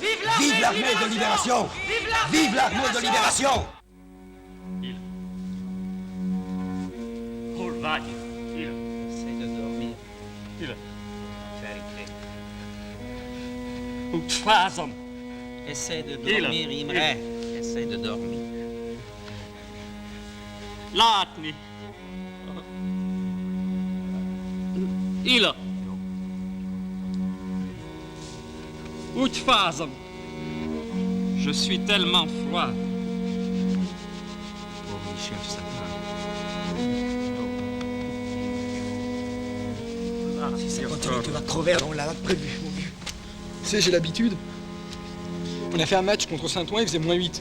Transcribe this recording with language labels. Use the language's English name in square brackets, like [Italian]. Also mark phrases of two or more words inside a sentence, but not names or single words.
[French] Vive l'armée de libération ! Vive l'armée de libération !» Essaye de dormir. Essaye de dormir, Imre. Essaye de dormir. [Hungarian] Látni. Ila. Úgy fázom. [French] Je suis tellement froid. Pauvre Michel Satan. Si ça continue, tu vas crever, on l'a prévu, mon vieux. Tu sais, j'ai l'habitude. On a fait un match contre Saint-Ouen, il faisait -8.